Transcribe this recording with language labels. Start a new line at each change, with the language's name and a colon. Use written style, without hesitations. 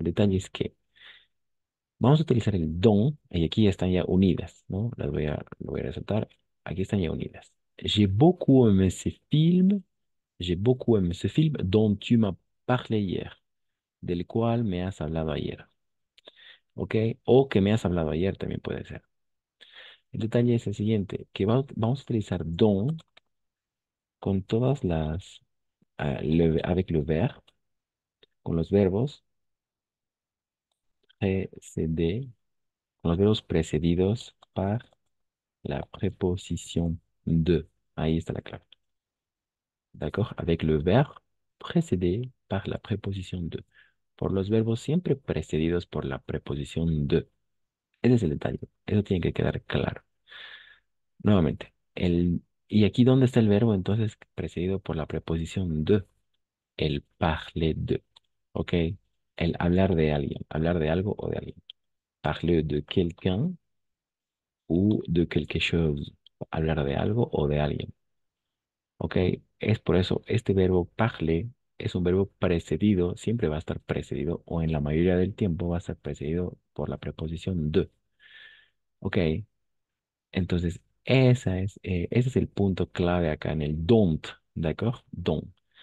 Spanish: El detalle es que vamos a utilizar el don y aquí están ya unidas, ¿no? Lo voy a resaltar. Aquí están ya unidas.
French: J'ai beaucoup aimé ce film. J'ai beaucoup aimé ce film dont tu m'as parlé hier,
Spanish: del cual me has hablado ayer. ¿Ok? O que me has hablado ayer también puede ser. El detalle es el siguiente, que vamos a utilizar don con todas las,
French: avec le verbe,
Spanish: con los verbos précédés, con los verbos precedidos
French: par la préposition de.
Spanish: Ahí está la clave.
French: ¿D'accord? Avec le verbe précédé par la préposition de.
Spanish: Por los verbos siempre precedidos por la preposición de. Ese es el detalle. Eso tiene que quedar claro. Nuevamente, ¿y aquí dónde está el verbo entonces precedido por la preposición de? El parler de. ¿Ok? El hablar de alguien, hablar de algo o de alguien.
French: Parler de quelqu'un ou de quelque chose.
Spanish: Hablar de algo o de alguien. ¿Ok? Es por eso, este verbo parler es un verbo precedido, siempre va a estar precedido, o en la mayoría del tiempo va a estar precedido por la preposición de. ¿Ok? Entonces, ese es el punto clave acá en el don't, ¿d'accord? Don't.